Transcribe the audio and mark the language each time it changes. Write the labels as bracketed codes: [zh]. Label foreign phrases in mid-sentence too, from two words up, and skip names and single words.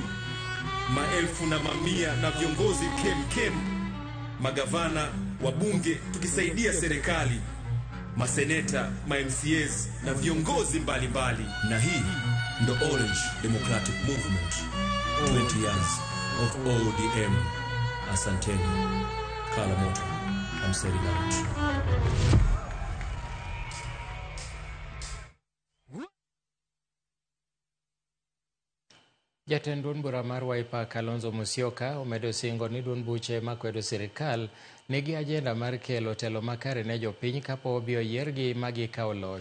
[sw] Maelfu na mamia na viongozi kem, magavana, wabunge, tukisaidia serikali, maseneta, ma-MCAs na viongozi mbalimbali. Na hii ndo Orange Democratic Movement, [en] 20 years of ODM. [sw] Asanteni. Kala Moto, [en] I'm setting out. [luo] Jatend duond bura mar Wiper Kalonzo Musyoka omedo singo ni duond buche makwedo sirikal nigi ajenda mar kelo telo makare ne jopiny kapo obiro yiergi magi kawo loch.